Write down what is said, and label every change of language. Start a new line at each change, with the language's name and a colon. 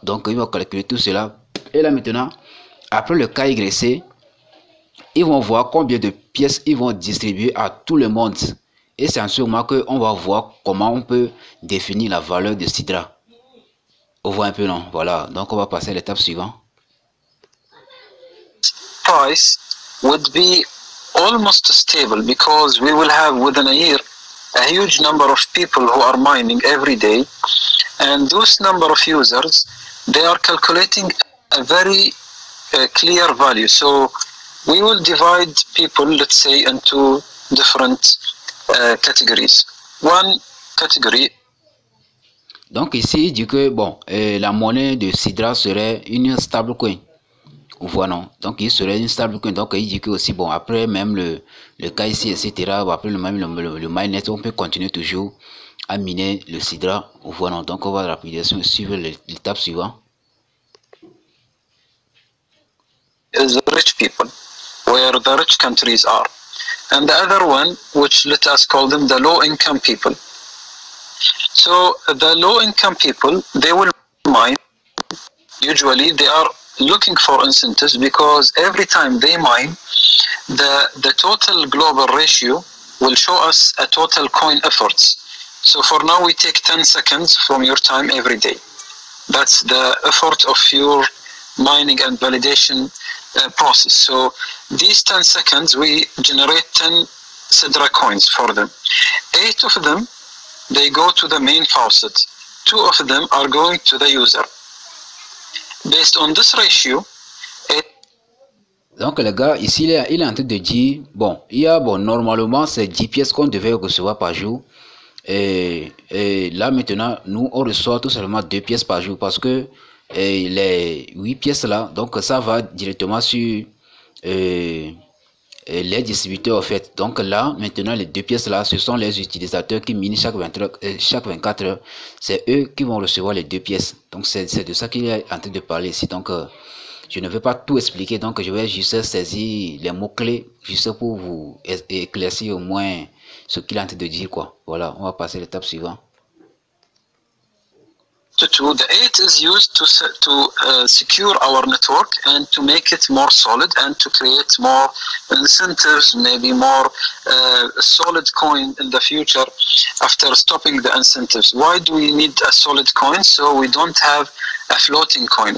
French: Donc ils vont calculer tout cela. Et là maintenant, après le cas YC, ils vont voir combien de pièces ils vont distribuer à tout le monde. Et c'est en ce moment qu'on va voir comment on peut définir la valeur de Sidra. On voit un peu, non? Voilà. Donc on va passer à l'étape suivante.
English: Price would be almost stable because we will have within a year a huge number of people who are mining every day, and those number of users, they are calculating a very clear value. So we will divide people, let's say, into different categories. One category.
French: Donc ici, il dit que bon, la monnaie de Sidra serait une stablecoin. Voilà, donc il serait une stablecoin. Donc il dit que aussi, bon, après même le cas ici, etc., après le mainnet, on peut continuer toujours à miner le Sidra. Voilà, donc on va rapidement suivre l'étape suivante.
English: Is the rich people, where the rich countries are. And the other one, which let us call them the low-income people. So the low-income people, they will mine. Usually they are looking for incentives because every time they mine, the total global ratio will show us a total coin efforts. So for now we take 10 seconds from your time every day. That's the effort of your mining and validation process. So these 10 seconds we generate 10 Sidra coins for them. 8 of them, they go to the main faucet. 2 of them are going to the user. Based on this ratio,
French: donc les gars, ici il est en train de dire, bon, il y a, bon, normalement c'est 10 pièces qu'on devait recevoir par jour. Et là maintenant, nous on reçoit tout simplement 2 pièces par jour parce que les 8 pièces là, donc ça va directement sur les distributeurs en fait. Donc là maintenant les 2 pièces là, ce sont les utilisateurs qui minent chaque 24 heures. C'est eux qui vont recevoir les 2 pièces. Donc c'est de ça qu'il est en train de parler ici. Donc je ne vais pas tout expliquer, donc je vais juste saisir les mots-clés, juste pour vous éclaircir au moins ce qu'il est en train de dire, quoi. Voilà, on va passer à l'étape suivante.
English: The 8 is used to secure our network and to make it more solid and to create more incentives, maybe more solid coin in the future after stopping the incentives. Why do we need a solid coin? So we don't have a floating coin.